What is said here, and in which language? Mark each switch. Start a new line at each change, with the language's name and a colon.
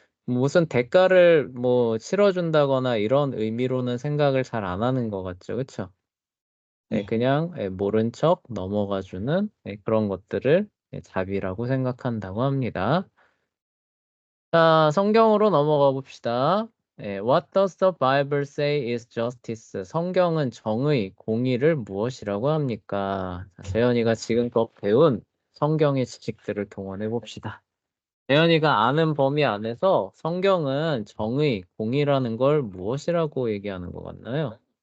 Korean: 무슨 대가를 뭐 치러준다거나 이런 의미로는 생각을 잘 안 하는 것 같죠, 그렇죠? 네. 그냥 모른 척 넘어가주는 그런 것들을 자비라고 생각한다고 합니다. 자, 성경으로 넘어가 봅시다.
English: What does the Bible say is justice?
Korean: 성경은 정의, 공의를 무엇이라고 합니까? 자, 재현이가 지금껏 배운 성경의 지식들을 동원해 봅시다. 재현이가 아는 범위 안에서 성경은 정의, 공의라는 걸 무엇이라고 얘기하는 것 같나요?